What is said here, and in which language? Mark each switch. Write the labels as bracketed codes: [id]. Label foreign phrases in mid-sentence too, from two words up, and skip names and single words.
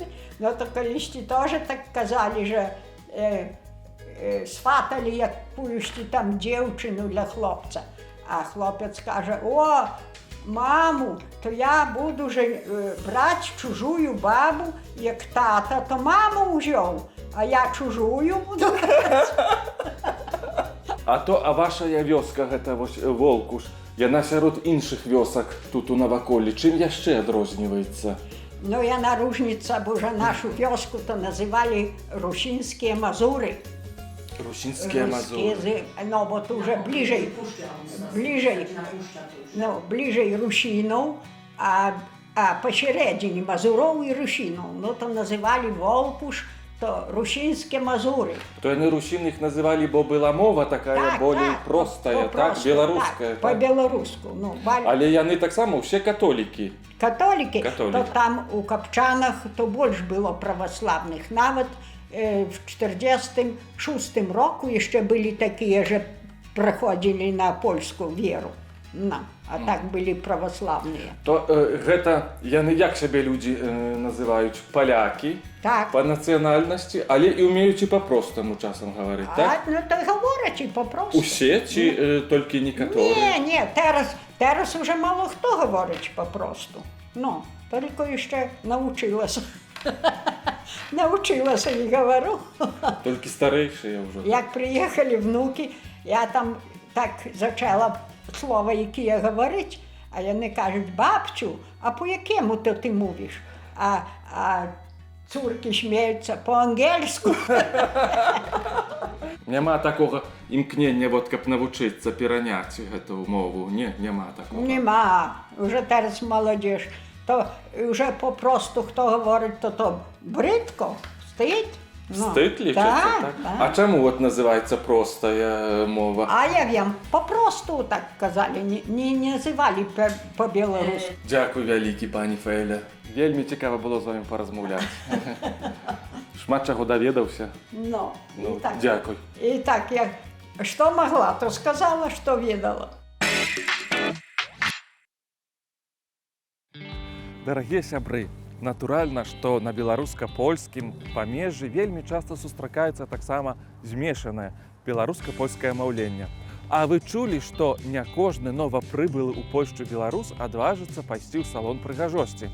[uk] Ну, то колись теж так казали, що сватали якусь там дівчину для хлопця. А хлопець каже, о, маму, то я буду брати чужую бабу, як тата, то маму взяв, а я чужую буду брати. [be] А ваша вёска, гэта Волкуш, яна сярод іншых вёсак тут у Наваколлі. Чым яшчэ адрозніваецца? [uk] Ну, я наружніця, бо вже нашу вёску то називали Рушинські Мазури. Русінські Мазури. Ну, бо то вже ближej Рушинов, а посередині Мазуров і Рушинов. Ну, то називали Волкуш, то Рушинські Мазури. То яны русін їх називали, бо була мова така более простая, так? [be] Беларуская. Так, по-беларуску. Ну, Але яны таксама ўсе католікі. [uk] Католіки, то там у Капчанах то більш було православних. Навіть в 46 року ще були такі, що приходили на польську віру. Ну, а так були православні. [be] То гэта яны як сябе людзі называюць? Палякі Так. па нацыянальнасці, але і ўмеюць і па-простаму часам гаварыць, так? [uk] Ну, то говорять і по-просту. [be] Усе ці толькі некаторыя? [uk] Ні, зараз вже мало хто говорить по-просту. Ну, тільки ще навчилася. Навчилася і говорю. [be] Толькі старэйшыя ўжо. [uk] Як приїхали внуки, я там так почала слова, які я говорить, а вони кажуть, бабцю, а по якому то ти мовиш? [be] А Цуркі смеюцца по-ангельску. Няма такога імкнення, вот, каб навучыцца пераняць гэту мову. [uk] Не, няма такого. Нема. Уже зараз молодіж. То вже попросту, хто говорить, то бридко, стить. Ну, [be] Стыд лічыцца, так? так. А чаму вот называецца простая мова? [uk] А я вам попросту так казали, не називали по-білоруськи. [be] Дзякуй вялікі, пані Фэля. Вельмі цікава было з вами паразмаўляць. Шмат чаго даведаўся. Ну, Ну, і так. дзякуй. [uk] І так, я що могла, то сказала, що ведала. [be] Дарагія сябры, натуральна, што на беларуска-польскім памежжы вельмі часта сустракаецца таксама змешанае беларуска-польскае маўленне. А вы чулі, што не кожны новапрыбылы ў Польшчу беларус адважыцца пайсці ў салон прыгажосці.